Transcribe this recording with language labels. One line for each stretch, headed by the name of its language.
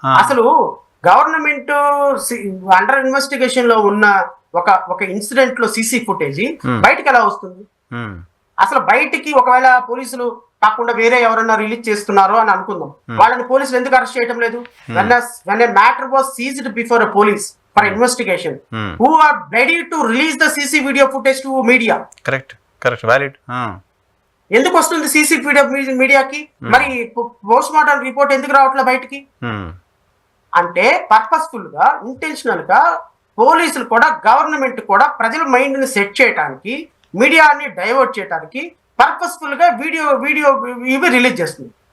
Telugu: అసలు government under investigation లో ఉన్న ఒక ఇన్సిడెంట్ లో సీసీ ఫుటేజ్ బయటకు ఎలా వస్తుంది? అసలు బయటికి ఒకవేళ పోలీసులు కాకుండా వేరే ఎవరన్నా రిలీజ్ చేస్తున్నారో అని అనుకుందాం, వాళ్ళని పోలీసులు ఎందుకు అరెస్ట్ చేయడం లేదు?
English: when a matter was seized before a police for investigation, who are ready to release the CC video footage to media? correct valid.
Telugu: ఎందుకు వస్తుంది సీసీ మీడియాకి? మరి పోస్ట్ మార్టం రిపోర్ట్ ఎందుకు రావట్లే బయటికి? అంటే పర్పస్ఫుల్ గా, ఇంటెన్షనల్ గా పోలీసులు కూడా, గవర్నమెంట్ కూడా ప్రజల మైండ్ ని సెట్ చేయడానికి, మీడియాని డైవర్ట్ చేయడానికి పర్పస్ఫుల్ గా వీడియో ఇవి రిలీజ్ చేస్తుంది.